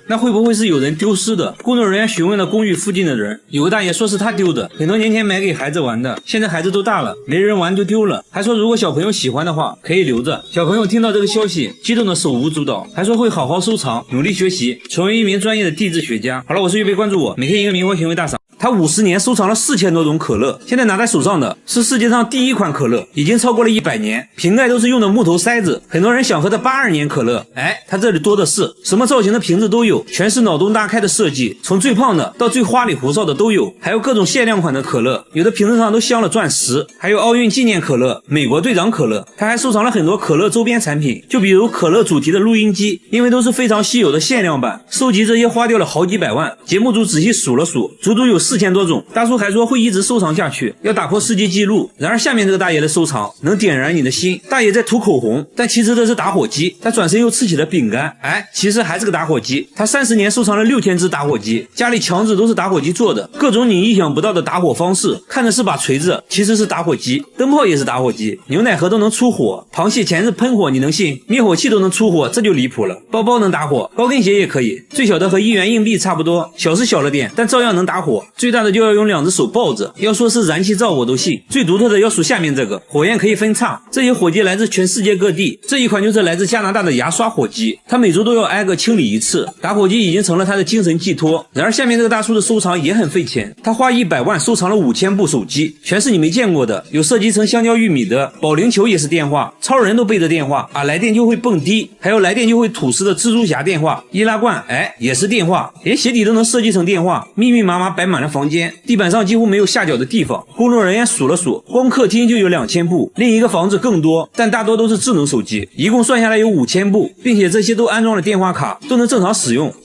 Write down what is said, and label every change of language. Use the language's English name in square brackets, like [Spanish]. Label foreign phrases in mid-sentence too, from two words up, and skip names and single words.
[Chinese] 那會不會是有人丟失的？工作人員詢問了公寓附近的人，有個大爺說是他丟的，很多年前買給孩子玩的，現在孩子都大了，沒人玩就丟了。還說如果小朋友喜歡的話，可以留着。小朋友听到這個消息，激動的手舞足蹈，還說會好好收藏，努力學習，成為一名專業的地質學家。好了，我是預備關注我，每天一個明慧行為大賞。他50年收藏了4000多種可樂，現在拿在手上的是世界上第一款可樂，已經超過了100年，瓶蓋都是用的木頭塞子。很多人想喝的82年可樂，他這裡多的是，什麼造型的瓶子都有，全是腦洞大開的設計，從最胖的到最花裡胡哨的都有，還有各種限量款的可樂，有的瓶子上都鑲了鑽石，還有奧運紀念可樂、美國隊長可樂。他還收藏了很多可樂周邊產品，就比如可樂主題的錄音機，因為都是非常稀有的限量版，收集这些花掉了好幾百万。節目組仔細數了數，足足有4000多種。大叔還說會一直收藏下去，要打破世界紀錄。然而下面這個大爺的收藏能點燃你的心。大爺在塗口紅，但其實這是打火機。他轉身又吃起了餅乾，其實還是個打火機。他30年收藏了6000隻打火機，家裡牆紙都是打火機做的，各種你意想不到的打火方式，看着是把錘子，其實是打火機。燈泡也是打火機，牛奶盒都能出火，螃蟹鉗子噴火你能信？滅火器都能出火，這就離譜了。包包能打火，高跟鞋也可以，最小的和1元硬幣差不多，小是小了點，但照樣能打火。最大的就要用2只手抱着，要說是燃气灶我都信。最独特的要数下面这个，火焰可以分叉，这些火机来自全世界各地，这一款就是来自加拿大的牙刷火机，他每周都要挨个清理一次，打火机已经成了他的精神寄托。然而下面这个大叔的收藏也很费钱，他花100萬收藏了5000部手機，全是你沒見過的，有設計成香蕉玉米的，保齡球也是電話，超人都背着電話啊，來電就會蹦迪，還有來電就會吐絲的蜘蛛俠電話，易拉罐也是電話，連鞋底都能設計成電話，密密麻麻擺滿了房間，地板上幾乎沒有下腳的地方。工作人員數了數，光客廳就有2000部，另一個房子更多，但大多都是智能手機，一共算下來有5000部，並且這些都安裝了電話卡，都能正常使用。